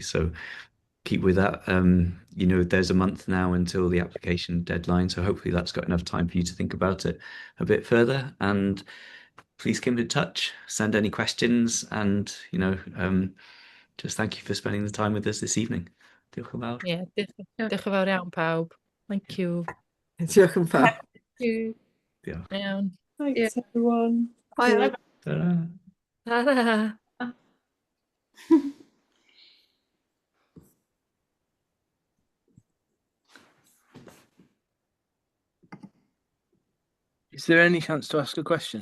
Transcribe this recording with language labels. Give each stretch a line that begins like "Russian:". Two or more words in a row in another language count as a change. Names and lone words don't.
English: So keep with that. There's a month now until the application deadline, so hopefully that's got enough time for you to think about it a bit further. And please keep in touch, send any questions, and just thank you for spending the time with us this evening.
Welsh: Diolch yn fawr. Yeah, diolch yn fawr iawn pawb.
English: Thank you.
Welsh: Diolch yn fawr.
English: Thank you. Diolch. Iawn. Thanks, everyone. Bye. Ta-ra. Ta-ra. Is there any chance to ask a question?